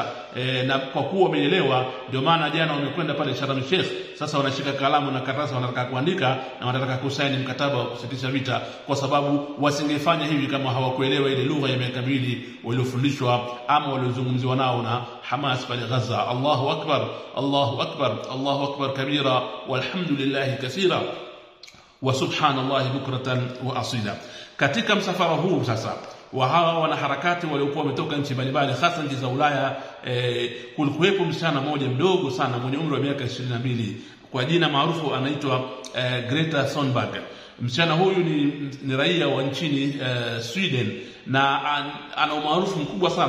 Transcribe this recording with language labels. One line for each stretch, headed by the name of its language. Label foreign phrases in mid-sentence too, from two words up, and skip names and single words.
Swahili: Na kwa kuwa wameielewa ndio maana jana wamekwenda pale Sharm el-Sheikh. Sasa wanashika kalamu na karatasi, wanataka kuandika na wanataka kusaini mkataba wa kusitisha vita, kwa sababu wasingefanya hivi kama hawakuelewa ile lugha ya miaka miwili waliofundishwa ama waliozungumziwa nao na Hamas pale Gaza.
Arabic: الله أكبر الله أكبر الله أكبر كبيرا والحمد لله كثيرا وسبحان الله بكرة وأصيلا.
Swahili: Katika msafara huu sasa wa hawa wanaharakati waliokuwa wametoka nchi mbalimbali hasa nchi za Ulaya, kulikuwepo msichana mmoja mdogo sana mwenye umri wa miaka 22 kwa jina maarufu anaitwa Greta Thunberg. Msichana huyu ni raia wa nchini Sweden na ana umaarufu mkubwa sana.